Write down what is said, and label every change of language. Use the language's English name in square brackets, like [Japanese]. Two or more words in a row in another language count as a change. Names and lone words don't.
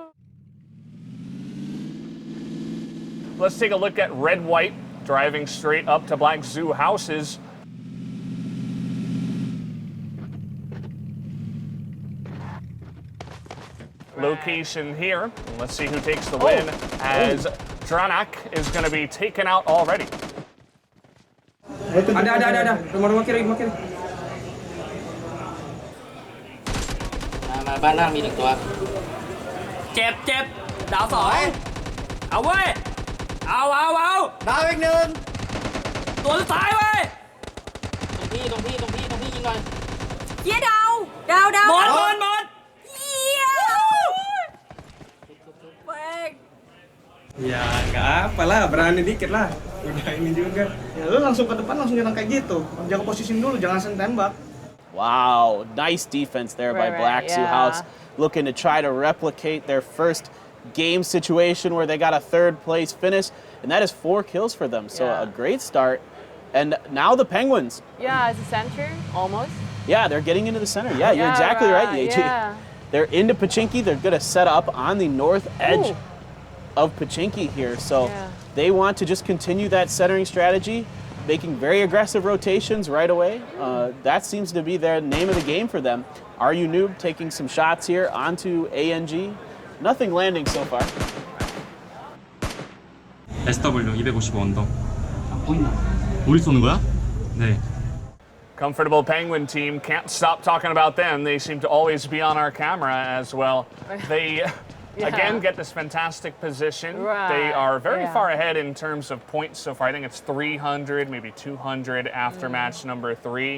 [English] Let's take a look at red-white driving straight up to black zoo houses. Location here. Let's see who takes the win as Dranak is going to be taken out already. [Indonesian] Ada. Rumah kiri. [Thai] มาบ้านล่างมี1ตัว เจ็บดาว2เอาเว้ยเอาดาวอีก1ตัวสุดท้ายเว้ย ตรงพี่ยิงหน่อย เหี้ยดาวหมดเหี้ยแม่ง [Indonesian] Ya nggak apa lah, berani dikit lah. Udah ini juga. Ya lu langsung ke depan langsung nyerang kayak gitu. Jaga posisi dulu, jangan langsung tembak. [English] Wow, nice defense there by Black Zoo House, looking to try to replicate their first game situation where they got a third place finish, and that is 4 kills for them. So a great start. And now the Penguins. Yeah, it's the center, almost. Yeah, they're getting into the center. Yeah, you're exactly right, AJ. Yeah. They're into Pachinki. They're going to set up on the north edge of Pachinki here. So they want to just continue that centering strategy, making very aggressive rotations right away. That seems to be the name of the game for them. RU Noob taking some shots here onto ANG. Nothing landing so far. [Korean] SW 255 언더. 우리 쏘는 거야? 네. [English] Comfortable Penguin team, can't stop talking about them. They seem to always be on our camera as well. They again get this fantastic position. They are very far ahead in terms of points so far. I think it's 300, maybe 200 after match number 3.